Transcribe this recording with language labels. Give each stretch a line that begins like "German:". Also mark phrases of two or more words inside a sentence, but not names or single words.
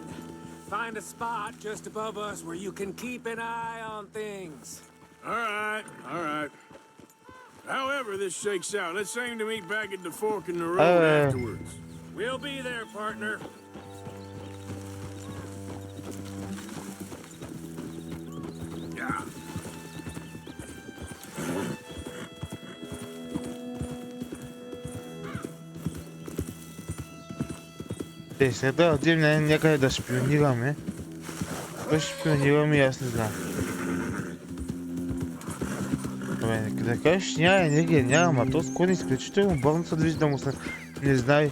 English: Find a spot just above us where you can keep an eye on things. All right. However this shakes out, let's aim to meet back at the fork in the road afterwards. We'll be there, partner. Yeah.
Bulgarian: Сега трябва да отидем някъде да шпионираме. Кой ще шпионираме, аз не знам. Абе, да кажеш няма енергия, няма, ама то с кони изключително бърно се движи да му се не знае.